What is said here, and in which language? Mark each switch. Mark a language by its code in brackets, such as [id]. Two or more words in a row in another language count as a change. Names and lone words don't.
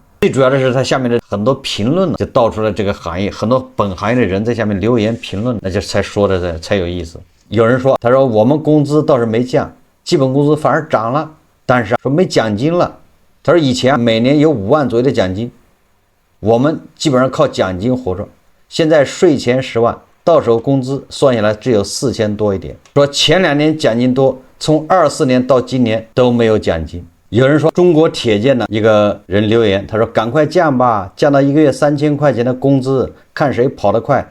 [zh] 最主要的是他下面的很多評論就道出了這個行業，很多本行業的人在下面留言評論，那就才說的才有意思。有人說，他說我們工資倒是沒降，基本工資反而漲了，但是說沒獎金了。他說以前每年有5萬左右的獎金，我們基本上靠獎金活着，現在稅前10萬，到手工資算下來只有4000多一點。說前2年獎金多，從24年到今年都沒有獎金。有人說中國鐵建的一個人留言，他說趕快降吧，降到1個月3000塊錢的工資，看誰跑得快。